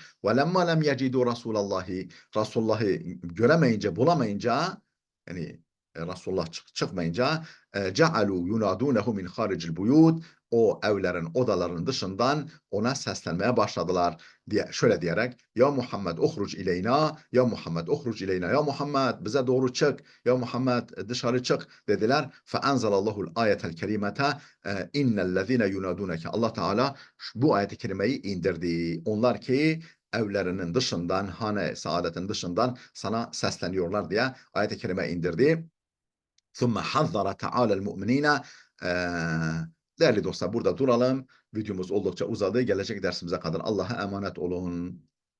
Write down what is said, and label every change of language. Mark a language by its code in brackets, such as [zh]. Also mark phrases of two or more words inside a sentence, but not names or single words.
[ar] ولما لم يجدوا [tr] Resulullah'ı göremeyince bulamayınca yani Resulullah çıkmayınca [ar] جعلوا ينادونه من خارج البيوت [tr] o evlerin odaların dışından ona seslenmeye başladılar diye şöyle diyerek [ar] يا محمد اخرج إلينا يا محمد اخرج إلينا [tr] ya Muhammed bize doğru çık ya Muhammed dışarı çık dediler. [ar] فأنزل الله الآية الكريمة إن الذين ينادونك [tr] Allah Teala bu ayet-i kerimeyi indirdi. Onlar ki evlerinin dışından, hane saadetin dışından sana sesleniyorlar diye ayet-i kerime indirdi. [ar] ثُمَّ حَذَّرَ تَعَالَى الْمُؤْمِنِينَ [tr] Değerli dostlar burada duralım. Videomuz oldukça uzadı. Gelecek dersimize kadar Allah'a emanet olun.